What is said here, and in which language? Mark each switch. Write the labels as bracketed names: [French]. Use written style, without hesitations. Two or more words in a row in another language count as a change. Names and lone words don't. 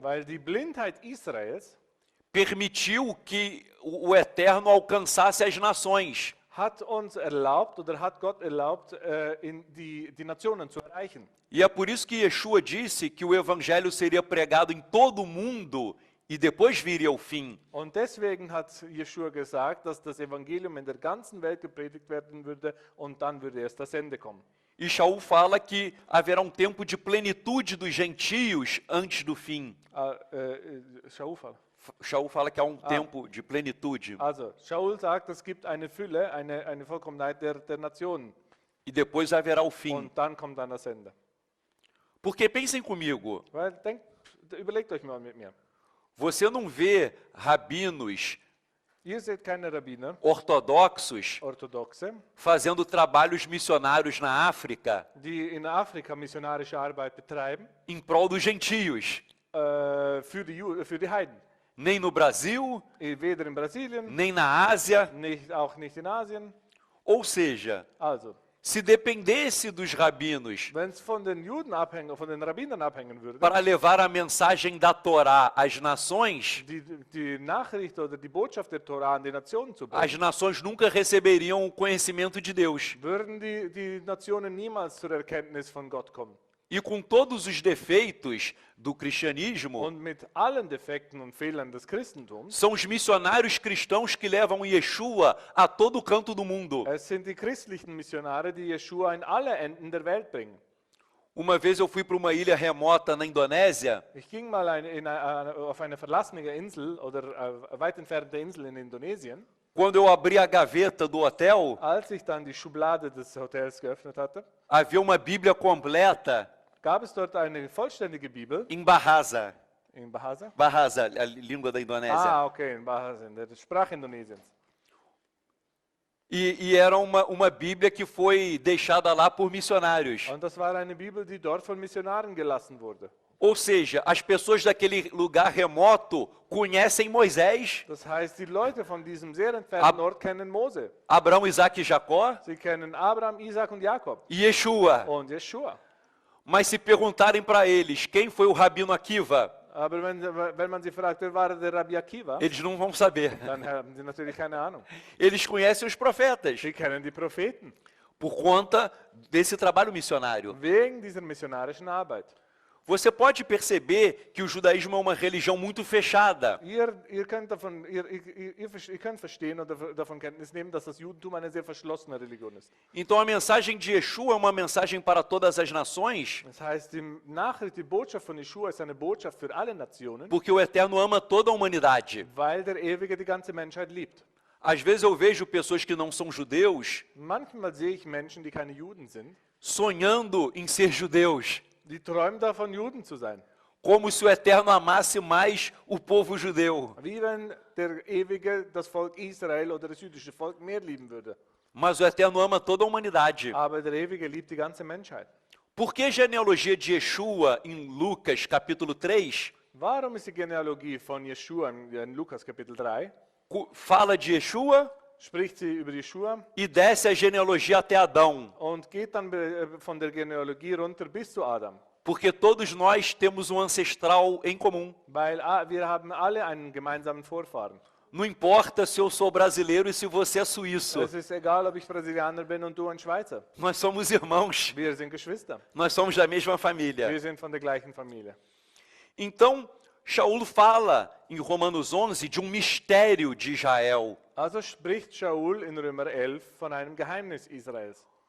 [German] weil die Blindheit Israels [Portuguese] permitiu que o Eterno alcançasse as nações. [German] hat uns erlaubt oder hat Gott erlaubt, die Nationen zu erreichen. [Portuguese] E é por isso que Yeshua disse que o evangelho seria pregado em todo o mundo e depois viria o fim. [German] Und deswegen hat Jeschua gesagt, dass das Evangelium in der ganzen Welt gepredigt werden würde und dann würde erst das Ende kommen. [Portuguese] E Shaul fala que haverá um tempo de plenitude dos gentios antes do fim. Shaul fala. Shaul fala que há um tempo de plenitude. [German] Also, Shaul sagt, es gibt eine Fülle, eine Vollkommenheit der Nationen. [Portuguese] E depois haverá o fim. [German] Und dann kommt dann das Ende. [Portuguese] Porque pensem comigo, [German] Weil, überlegt euch mal mit mir. [Portuguese] você não vê rabinos [German] Ihr seht keine Rabbiner, [Portuguese] ortodoxos [German] Orthodoxe, [Portuguese] fazendo trabalhos missionários na África [German] die in Afrika missionarische Arbeit betreiben, [Portuguese] em prol dos gentios. [German] für die Heiden. [Portuguese] Nem no Brasil, [German] Weder in Brasilien, [Portuguese] nem na Ásia. [German] auch nicht in Asien. [Portuguese] Ou seja, [German] Also, [Portuguese] se dependesse dos rabinos [German] wenn es von den Juden abhängen, von den Rabbinern abhängen würde, [Portuguese] para levar a mensagem da Torá às nações, [German] die Nachricht oder die Botschaft der Torah an die Nationen zu bringen, [Portuguese] as nações nunca receberiam o conhecimento de Deus. [German] würden die Nationen niemals zur Erkenntnis von Gott kommen. [Portuguese] E com todos os defeitos do cristianismo, [German] Und mit allen Defekten und Fehlern des Christentums, [Portuguese] são os missionários cristãos que levam Yeshua a todo canto do mundo. [German] es sind die christlichen Missionare, die Jeschua in alle Enden der Welt bringen. [Portuguese] Uma vez eu fui para uma ilha remota na Indonésia [German] Ich ging mal auf eine verlassene Insel oder weit entfernte Insel in Indonesien. [Portuguese] Quando eu abri a gaveta do hotel, [German] Als ich dann die Schublade des Hotels geöffnet hatte, [Portuguese] havia uma Bíblia completa [German] gab es dort eine vollständige Bibel [Portuguese] em Bahasa. [German] in Bahasa. [Portuguese] Bahasa, a língua da Indonésia. [German] Okay, in Bahasa, in der Sprache Indonesiens. [Portuguese] E era uma Bíblia que foi deixada lá por missionários. [German] Und das war eine Bibel, die dort von Missionaren gelassen wurde. [Portuguese] Ou seja, as pessoas daquele lugar remoto conhecem Moisés, [German] Das heißt, die Leute von diesem sehr entfernten Ort kennen Mose. [Portuguese] Abraão, Isaac e Jacó [German] Sie kennen Abraham, Isaac und Jakob [Portuguese] e Yeshua. [German] und Jeschua. [Portuguese] Mas se perguntarem para eles quem foi o Rabino Akiva, [German] Aber wenn man sie fragt, wer war der Rabbi Akiva, [Portuguese] eles não vão saber. [German] dann haben sie natürlich keine Ahnung. [Portuguese] Eles conhecem os profetas [German] Sie kennen die Propheten [Portuguese] por conta desse trabalho missionário. [German] wegen dieser missionarischen Arbeit. [Portuguese] Você pode perceber que o judaísmo é uma religião muito fechada. [German] Ihr könnt verstehen oder davon Kenntnis nehmen, dass das Judentum eine sehr verschlossene Religion ist. [Portuguese] Então a mensagem de Yeshua é uma mensagem para todas as nações, [German] Das heißt, die Nachricht, die Botschaft von Yeshua ist eine Botschaft für alle Nationen, [Portuguese] porque o Eterno ama toda a humanidade. [German] weil der Ewige die ganze Menschheit liebt. [Portuguese] Às vezes eu vejo pessoas que não são judeus [German] Manchmal sehe ich Menschen, die keine Juden sind, [Portuguese] sonhando em ser judeus, [German] die träumen davon, Juden zu sein. [Portuguese] como se o Eterno amasse mais o povo judeu. [German] Wie wenn der Ewige das Volk Israel oder das jüdische Volk mehr lieben würde. [Portuguese] Mas o Eterno ama toda a humanidade. [German] Aber der Ewige liebt die ganze Menschheit. [Portuguese] Por que a genealogia de Yeshua em Lucas capítulo 3 [German] Warum ist die Genealogie von Jeschua in Lukas Kapitel 3? [Portuguese] fala de Yeshua [German] Spricht sie über Jeschua [Portuguese] e desce a genealogia até Adão? [German] und geht dann von der Genealogie runter bis zu Adam. [Portuguese] Porque todos nós temos um ancestral em comum. [German] Weil wir haben alle einen gemeinsamen Vorfahren. [Portuguese] Não importa se eu sou brasileiro e se você é suíço. [German] Es ist egal, ob ich Brasilianer bin und du ein Schweizer. [Portuguese] Nós somos irmãos. [German] Wir sind Geschwister. [Portuguese] Nós somos da mesma família. [German] Wir sind von der gleichen Familie. [Portuguese] Então, Shaul fala em Romanos 11 de um mistério de Israel. [German] Also spricht Shaul in Römer 11 von einem Geheimnis Israels.